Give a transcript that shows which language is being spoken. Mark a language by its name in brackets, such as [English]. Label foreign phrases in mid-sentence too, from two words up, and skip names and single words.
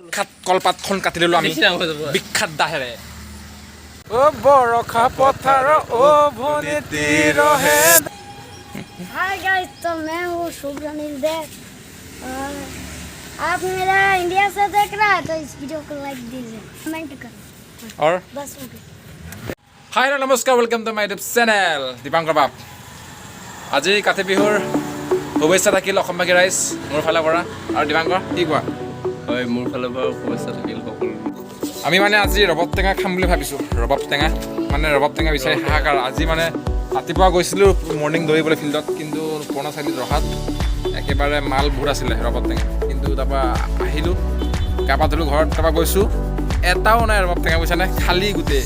[Assamese] বিখ্যাত কলপাতখন কাটি ললো আমি বিখ্যাত দাহেৰে ও বৰখা পথাৰ ও ভনিতি ৰহে [English] hi guys [Hindi] तो मैं हूँ शुभ्रनील देव और आप मेरा इंडिया से देख रहा है तो इस वीडियो को लाइक दीजिए कमेंट करें और बस हो गया [Assamese] हाय नमस्कार [English] welcome to my YouTube channel [Assamese] दीपांकर बाप আজি কাতি বিহুৰ শুভেচ্ছা থাকিল অসমবাসী ৰাইজ মোৰ ফালৰ পৰা আৰু দীপাংকৰ কি কোৱা হয় মোৰ ফালৰ পৰা শুভেচ্ছা থাকিল সকলো আমি মানে আজি ৰবাব টেঙা খাম বুলি ভাবিছোঁ ৰবাব টেঙা বিচাৰি হাহাকাৰ আজি মানে ৰাতিপুৱা গৈছিলোঁ মৰ্ণিং দৌৰিবলৈ ফিল্ডত কিন্তু পুৰণা চাৰিআলিত ৰখাত একেবাৰে মাল বহুত আছিলে ৰবাব টেঙা কিন্তু তাৰপৰা আহিলোঁ গা পা ধুলোঁ ঘৰত তাৰপৰা গৈছোঁ এটাও নাই ৰবাব টেঙা বুজিছানে খালী গোটেই